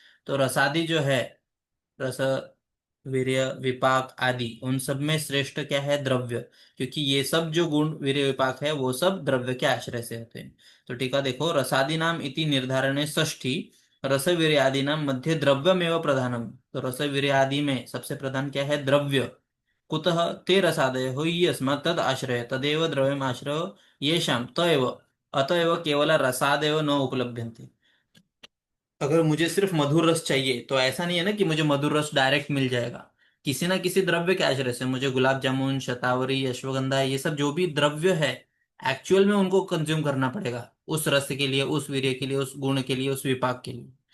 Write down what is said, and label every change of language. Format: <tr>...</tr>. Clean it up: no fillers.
<hi>तो रसादि जो है, रस, वीर्य, विपाक आदि, उन सब में श्रेष्ठ क्या है, द्रव्य। क्योंकि ये सब जो गुण वीर्य विपाक है वो सब द्रव्य के आश्रय से होते हैं। तो टीका देखो,</hi> <sa>रसादि नाम इति निर्धारणे षष्ठी, रस वीर्य आदि नाम मध्य द्रव्यमेव प्रधानम।</sa> <hi>तो रस वीर्य आदि में सबसे प्रधान क्या है, द्रव्य।</hi> <sa>कुतः ते रसादयो हि यस्मात् तद आश्रय तदेव द्रव्यम आश्रय येषां तएव अतएव केवल रसादयो न उपलभ्यन्ते।</sa> <hi>अगर मुझे सिर्फ मधुर रस चाहिए तो ऐसा नहीं है ना कि मुझे मधुर रस डायरेक्ट मिल जाएगा। किसी ना किसी द्रव्य के आश्रय से मुझे गुलाब जामुन, शतावरी, अश्वगंधा, ये सब जो भी द्रव्य है, एक्चुअल में उनको कंज्यूम करना पड़ेगा उस रस के लिए, उस वीर्य के लिए, उस गुण के लिए, उस विपाक के लिए।</hi>